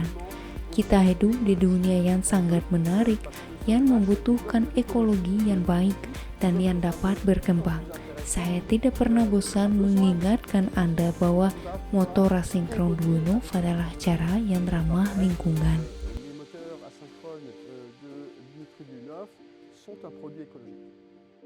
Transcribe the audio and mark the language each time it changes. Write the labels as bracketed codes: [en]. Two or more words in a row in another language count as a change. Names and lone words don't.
[id] Kita hidup di dunia yang sangat menarik, yang membutuhkan ekologi yang baik dan yang dapat berkembang. Saya tidak pernah bosan mengingatkan Anda bahwa motor asinkron Duyunov adalah cara yang ramah lingkungan. [fr] Les moteurs asynchrones de Dmitry Duyunov sont un produit écologique.